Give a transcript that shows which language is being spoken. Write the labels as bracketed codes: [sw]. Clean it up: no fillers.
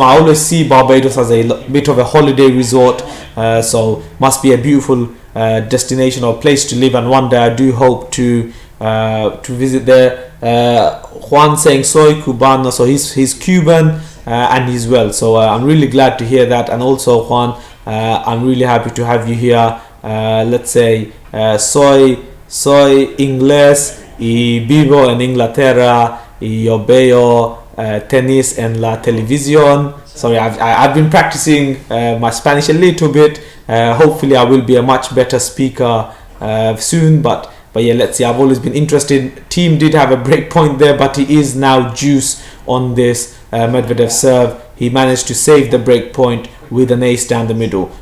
[en] I always see Barbados as a bit of a holiday resort, so must be a beautiful destination or place to live, and one day I do hope to visit there. Juan saying [es] soy cubano, [en] so he's Cuban and he's well, so I'm really glad to hear that. And also, Juan, I'm really happy to have you here. Let's say [es] soy inglés y vivo en Inglaterra y yo veo tenis en la televisión. [en] Sorry, I've been practicing my Spanish a little bit. Hopefully I will be a much better speaker soon, but yeah, let's see. I've always been interested. Thiem did have a break point there, but he is now juice on this Medvedev serve. He managed to save the break point with an ace down the middle.